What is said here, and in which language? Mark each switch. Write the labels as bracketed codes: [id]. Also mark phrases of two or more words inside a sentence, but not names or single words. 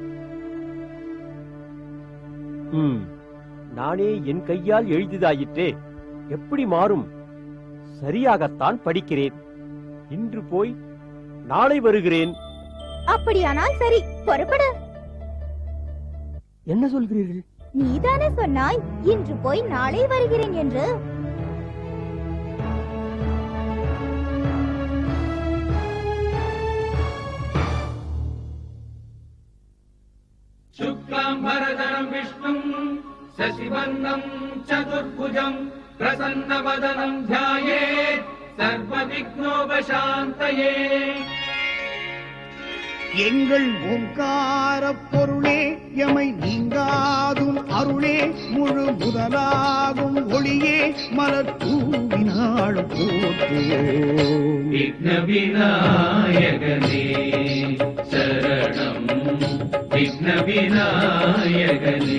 [ta] நானே என் கையால் எழுதியதாயிற்றே, எப்படி மாறும்? சரியாகத்தான் படிக்கிறேன். இன்று போய் நாளை வருகிறேன். அப்படியானால் சரி, புறப்படு. என்ன சொல்கிறீர்கள்? நீதானே சொன்னாய் இன்று போய் நாளை வருகிறேன் என்று. [sa] शुक्लाम्बरधरं विष्णुं शशिवर्णं चतुर्भुजं प्रसन्नवदनं ध्यायेत् सर्वविघ्नोपशान्तये. [ta] எங்கள் ஓங்கார பொருளே எமை நீங்காதும் அருளே முழு முதலாகும் ஒளியே மலர் தூவினாள் போற்றுவோம். விக்ன விநாயகனே சரணம், விக்ன விநாயகனே.